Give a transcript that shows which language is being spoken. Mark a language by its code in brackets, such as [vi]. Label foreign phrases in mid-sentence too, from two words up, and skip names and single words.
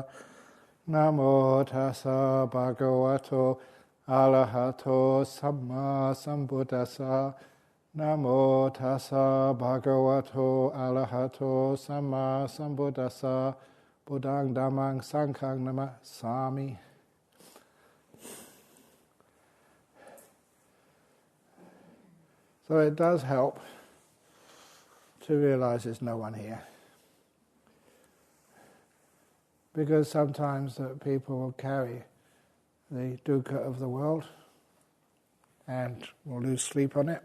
[pi] Namo tassa bhagavato arahato samma sambuddhassa. Namo tassa bhagavato arahato samma sambuddhassa. Buddhang dhammang sanghang namasami. [en] So it does help to realize there's no one here. Because sometimes people will carry the dukkha of the world and will lose sleep on it.